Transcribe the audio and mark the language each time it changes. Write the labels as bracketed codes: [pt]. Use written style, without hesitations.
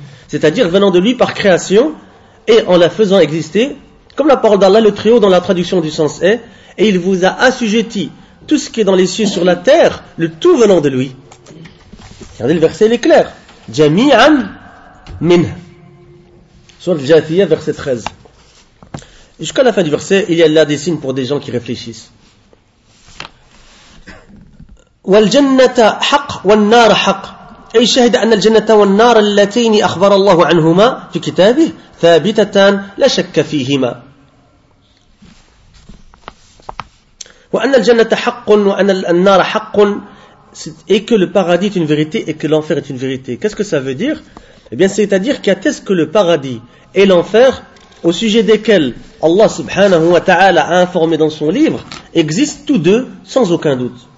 [fr] C'est-à-dire venant de lui par création et en la faisant exister, comme la parole d'Allah le Très-Haut dans la traduction du sens est, et il vous a assujetti tout ce qui est dans les cieux sur la terre, le tout venant de lui. Regardez le verset, il est clair. Jami'an min. Surat Jathiyah, verset 13. Jusqu'à la fin du verset, il y a là des signes pour des gens qui réfléchissent. [ar] والجنة حق والنار حق أي شهد أن الجنة والنار اللتين أخبر الله عنهما في كتابه ثابتتان لا شك فيهما وأن الجنة حق وأن النار حق [fr] et que le paradis est une vérité et que l'enfer est une vérité. Qu'est-ce que ça veut dire? Eh bien, c'est-à-dire qu'atteste que le paradis et l'enfer, au sujet desquels Allah subhanahu wa ta'ala a informé dans son livre, existent tous deux sans aucun doute.